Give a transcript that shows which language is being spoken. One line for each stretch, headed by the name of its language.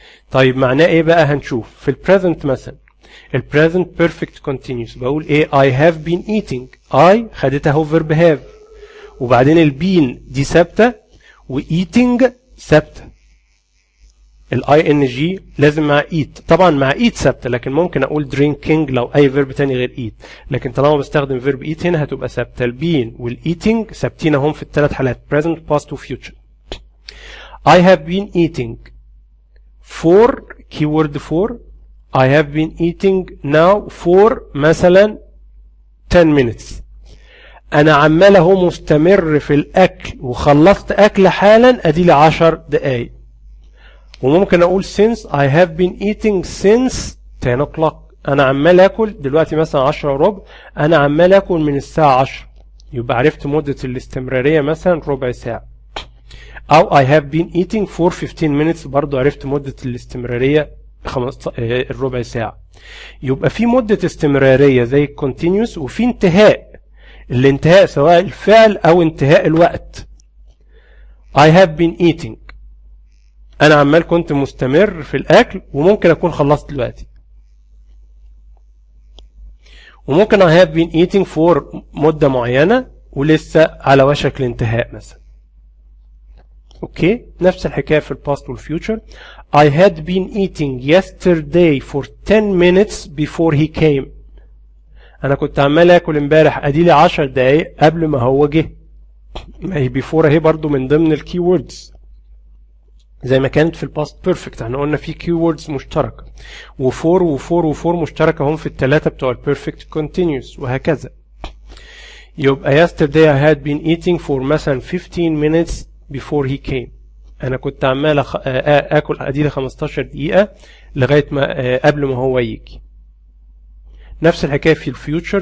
Arabic: طيب معناه ايه بقى؟ هنشوف في البريزنت مثلا. البريزنت بيرفكت كونتينيوس بقول ايه؟
English: I have been eating،
Arabic: I خدتها اهو فيرب هاف، وبعدين البين دي ثابته وايتنج ثابته. الاي ان جي لازم مع ايت، طبعا مع ايت ثابته، لكن ممكن اقول درينكينج لو اي فيرب تاني غير ايت، لكن طالما بستخدم فيرب ايت هنا هتبقى ثابته. البين والايتنج ثابتين هم في الثلاث حالات present past وفيوتشر.
English: I have been eating for keyword for I have been eating now for مثلا 10 minutes،
Arabic: انا عمال اهو مستمر في الاكل وخلصت اكل حالا ادي لي 10 دقايق. وممكن اقول since
English: I have been eating since 10 o'clock،
Arabic: انا عمال اكل دلوقتي مثلا 10 وربع، انا عمال اكل من الساعة 10، يبقى عرفت مدة الاستمرارية مثلا ربع ساعة. او
English: I have been eating for 15 minutes،
Arabic: برضو عرفت مدة الاستمرارية الربع ساعة. يبقى في مدة استمرارية زي الكونتينيوس، وفي انتهاء. الانتهاء سواء الفعل او انتهاء الوقت،
English: I have been eating.
Arabic: انا عمال كنت مستمر في الاكل وممكن اكون خلصت دلوقتي. وممكن
English: I have been eating for
Arabic: مدة معينة ولسه على وشك الانتهاء مثلا. اوكي، نفس الحكاية في الباست والفيوتشر.
English: I had been eating yesterday for 10 minutes before he came.
Arabic: انا كنت عمال اكل امبارح اديلي 10 دقايق قبل ما هو جه. ما هي before اهي برضو من ضمن الكي ووردز زي ما كانت في الباست بيرفكت. احنا قلنا في كي ووردز مشتركة، وفور وفور وفور مشتركة هم في الثلاثة بتوع البيرفكت كونتينيوس وهكذا. يبقى
English: yesterday I had been eating for مثلا 15 minutes before he came.
Arabic: انا كنت عمال اكل اديلي 15 دقيقة لغاية ما قبل ما هو يجي. نفس الحكاية في الفيوتشر.